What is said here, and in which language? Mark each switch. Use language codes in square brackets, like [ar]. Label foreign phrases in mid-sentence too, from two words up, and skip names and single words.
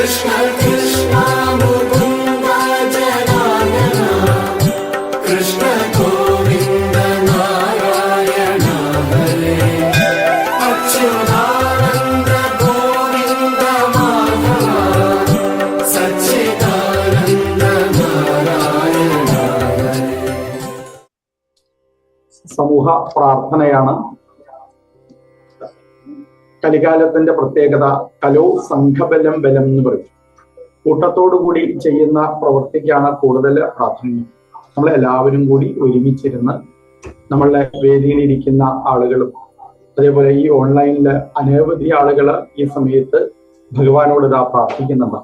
[sa] कृष्ण कृष्ण मुकुन्द जनार्दन कृष्ण गोविन्द नारायण हरे अच्युतानन्द गोविन्द माधव सच्चिदानन्द नारायण हरे. [ml] സമൂഹ പ്രാർത്ഥനയാണ്. കലികാലത്തിന്റെ പ്രത്യേകത [sa] कलौ संघबलं बलम् [ml] എന്ന് പറയും. കൂട്ടത്തോടുകൂടി ചെയ്യുന്ന പ്രവൃത്തിക്കാണ് കൂടുതൽ പ്രാധാന്യം. നമ്മളെല്ലാവരും കൂടി ഒരുമിച്ചിരുന്ന് നമ്മളുടെ വേദിയിലിരിക്കുന്ന ആളുകളും അതേപോലെ ഈ ഓൺലൈനിൽ അനവധി ആളുകൾ ഈ സമയത്ത് ഭഗവാനോട് ഇതാ പ്രാർത്ഥിക്കുന്നുണ്ട്.